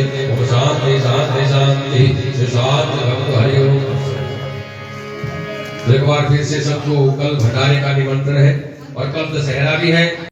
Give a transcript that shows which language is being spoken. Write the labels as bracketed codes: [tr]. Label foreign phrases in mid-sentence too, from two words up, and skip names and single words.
[sa] ओम शांति शांति शांति शांति भक्त हरि ओम। [hi] एक बार फिर से सबको कल भंडारे का निमंत्रण है और कल दशहरा भी है।